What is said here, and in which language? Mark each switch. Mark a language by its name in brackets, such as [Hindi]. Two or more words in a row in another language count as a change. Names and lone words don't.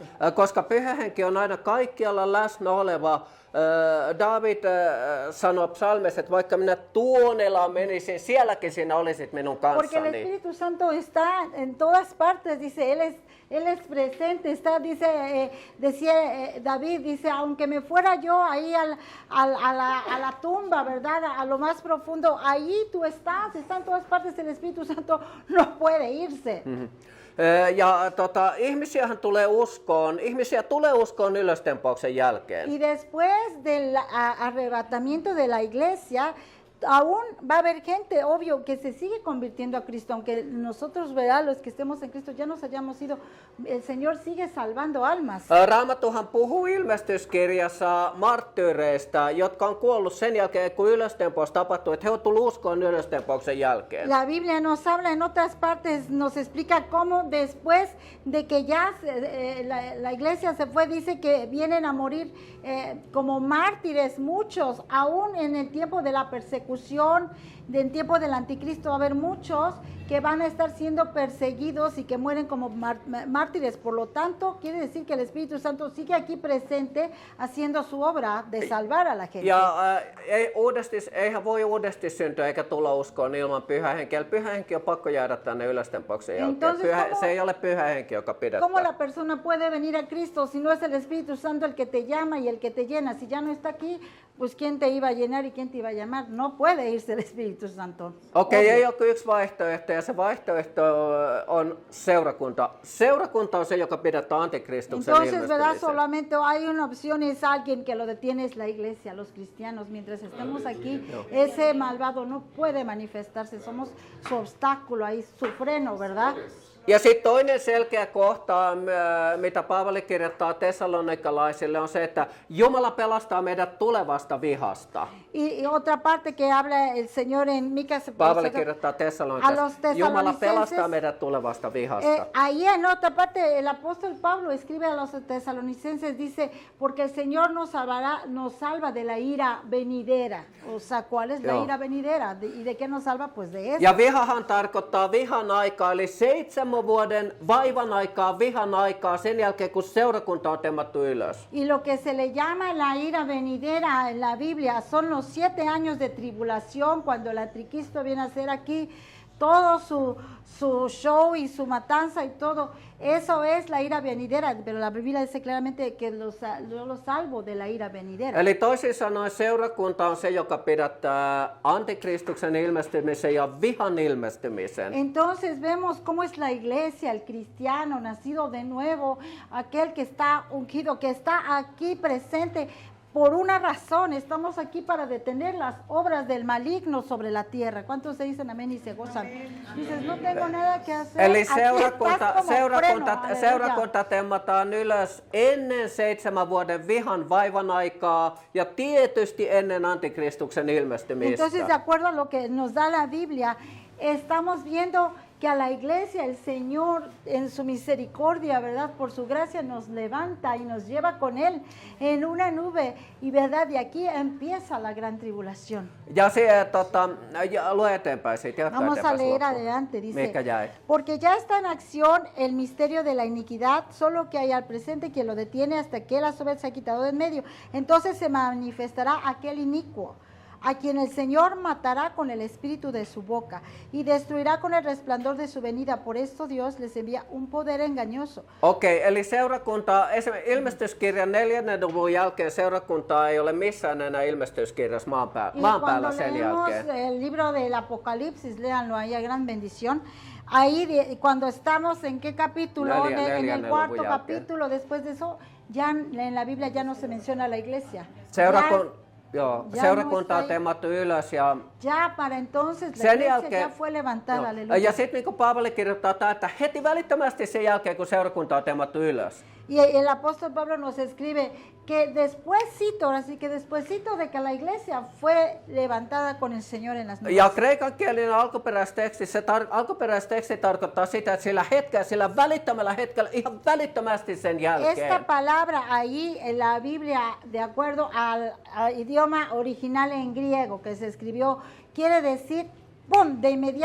[Finnish] Koska pyhä henki on aina kaikkialla läsnä oleva. David sanoi psalmissa, että vaikka minä tuonelaan menisin, sielläkin sinä olisit minun [Spanish] Porque el [Finnish] kanssani. [Spanish] Espíritu Santo está en todas partes, dice, Él es presente, está, dice, decía David, dice, aunque me fuera yo ahí a la tumba, ¿verdad? A lo más profundo, ahí tú estás, está en todas partes, el Espíritu Santo no puede irse. [Finnish] Ja ihmisiä tulee uskoon ylöstempauksen jälkeen. [Spanish] Y después del arrebatamiento de la iglesia, aún va a haber gente, obvio, que se sigue convirtiendo a Cristo, aunque nosotros, ¿verdad? Los que estemos en Cristo ya nos hayamos ido, el Señor sigue salvando almas. [Finnish] Raamattuhan puhuu ilmestyskirjassa marttyyreistä, jotka on kuollut sen jälkeen, kun ylöstempaus tapahtui, että he ovat tulleet uskoon ylöstempauksen jälkeen. [Spanish] La Biblia nos habla en otras partes, nos explica cómo después de que ya la iglesia se fue, dice que vienen a morir como mártires muchos, aún en el tiempo de la persecución, en tiempo del anticristo va a haber muchos que van a estar siendo perseguidos y que mueren como mártires. Por lo tanto, quiere decir que el Espíritu Santo sigue aquí presente haciendo su obra de salvar a la gente. [Finnish] Ja eihän voi uudesti syntyä eikä tulla uskoon ilman pyhä henkeä. Pyhä henki on pakko jäädä tänne ylöstempauksen jälkeen. Se ei ole pyhä henki, joka pidättää. [Spanish] ¿Cómo la persona puede venir a Cristo si no es el Espíritu Santo el que te llama y el que te llena? Si ya no está aquí, pues ¿quién te iba a llenar y quién te iba a llamar? No puede irse el Espíritu Santo. [Finnish] Okei, ei ole kuin yksi vaihtoehto ja se vaihtoehto on seurakunta. Seurakunta on se, joka pidättää antikristuksen [Spanish] Entonces, ¿verdad? [Finnish] ilmestymisen. [Spanish] Solamente hay una opción, es alguien que lo detiene, es la iglesia, los cristianos. Mientras estemos aquí, ese malvado no puede manifestarse. Somos su obstáculo ahí, su freno, ¿verdad? [Finnish] Ja sitten toinen selkeä kohta, mitä Paavali kirjoittaa tessalonikkalaisille, on se, että Jumala pelastaa meidät tulevasta vihasta. [Spanish] Y otra parte que habla el Señor en Micas, [Finnish] Paavali kirjoittaa [Spanish] a los [Finnish] tessalonikkalaisille, Jumala pelastaa [Spanish] tesalonicenses, [Finnish] meidät tulevasta vihasta. [Spanish] ahí en otra parte el apóstol Pablo escribe a los tesalonicenses, dice, porque el Señor nos salva de la ira venidera. O sea, ¿cuál es la Joo. ira venidera? ¿Y de qué nos salva? Pues de eso. [Finnish] Ja vihahan tarkoittaa vihan aikaa, eli 7 vuoden vaivan aikaa, vihan aikaa sen jälkeen, kun seurakunta on temmattu ylös. [Spanish] Y lo que se le llama la ira venidera en la Biblia son los 7 años de tribulación cuando el anticristo viene a hacer aquí todo su show y su matanza y todo. Eso es la ira venidera, pero la Biblia dice claramente que yo los salvo de la ira venidera. [Finnish] Eli toisin sanoen seurakunta on se, joka pidättää antikristuksen ilmestymisen ja vihan ilmestymisen. [Spanish] Entonces vemos cómo es la iglesia, el cristiano nacido de nuevo, aquel que está ungido, que está aquí presente. Por una razón, estamos aquí para detener las obras del maligno sobre la tierra. ¿Cuántos se dicen amén y se gozan? Dices, no tengo nada que hacer. [Finnish] Eli [Spanish] Aquí estás como freno, [Finnish] seurakunta temmataan ylös ennen 7 vuoden vihan vaivan aikaa ja tietysti ennen antikristuksen ilmestymistä. [Spanish] Entonces, de acuerdo a lo que nos da la Biblia, estamos viendo que a la iglesia el Señor en su misericordia, ¿verdad? Por su gracia nos levanta y nos lleva con Él en una nube y, ¿verdad? De aquí empieza la gran tribulación. [Finnish] Ja lue eteenpäin siitä. Jatka [Spanish] Vamos a [Finnish] eteenpäin [Spanish] leer [Finnish] loppuun. [Spanish] adelante, dice, [Finnish] Mihinkä jäi? [Spanish] porque ya está en acción el misterio de la iniquidad, solo que hay al presente quien lo detiene hasta que la soberbia se ha quitado de en medio. Entonces se manifestará aquel inicuo, a quien el Señor matará con el espíritu de su boca y destruirá con el resplandor de su venida. Por esto Dios les envía un poder engañoso. [Finnish] Okei, eli seurakunta, esimerkiksi ilmestyskirjan 4. luvun jälkeen seurakuntaa ei ole missään enää ilmestyskirjassa maan [Spanish] Y [Finnish] päällä [Spanish] cuando [Finnish] sen [Spanish] leemos [Finnish] jälkeen. [Spanish] el libro del Apocalipsis, léanlo, ahí hay gran bendición. Ahí cuando estamos en qué capítulo, en el cuarto capítulo, después de eso, ya en la Biblia ya no se menciona la iglesia. [Finnish] Joo, [Spanish] Ya [Finnish] seurakunta [Spanish] no [Finnish] on [Spanish] está ahí. [Finnish] temattu ylös ja [Spanish] Ya para entonces la [Finnish] sen [Spanish] iglesia [Finnish] jälkeen... [Spanish] ya fue levantada, Joo. aleluya. [Finnish] Ja sitten niin kuin Paavali kirjoittaa, että heti välittömästi sen jälkeen, kun seurakunta on temattu ylös. [Spanish] Y el apóstol Pablo nos escribe que despuésito, ahora sí que despuésito de que la iglesia fue levantada con el Señor en las nubes. [Finnish] Ja kreikankielinen alkuperäisteksti tarkoittaa sitä, että sillä hetkellä, sillä välittömällä hetkellä, ihan välittömästi sen jälkeen. [Spanish] Esta palabra ahí en la Biblia, de acuerdo al idioma original en griego que se escribió, quiere decir, ¡pum!, de inmediato.